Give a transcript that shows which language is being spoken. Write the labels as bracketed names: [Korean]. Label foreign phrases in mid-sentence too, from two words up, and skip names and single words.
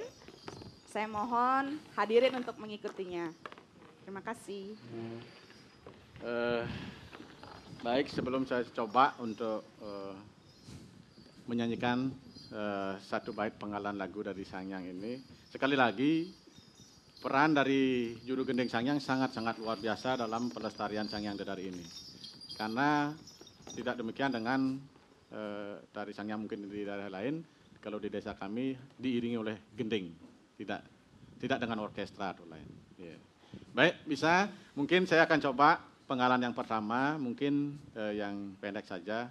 [Indonesian] Saya mohon hadirin untuk mengikutinya. Terima kasih. Baik, sebelum saya coba untuk menyanyikan satu bait penggalan lagu dari Sangyang ini, sekali lagi peran dari juru gending Sangyang sangat-sangat luar biasa dalam pelestarian Sangyang Dadar ini. Karena tidak demikian dengan tari Sangyang mungkin di daerah lain, kalau di desa kami diiringi oleh gending, tidak dengan orkestra atau lain. Yeah. Baik, bisa mungkin saya akan coba penggalan yang pertama, mungkin yang pendek saja.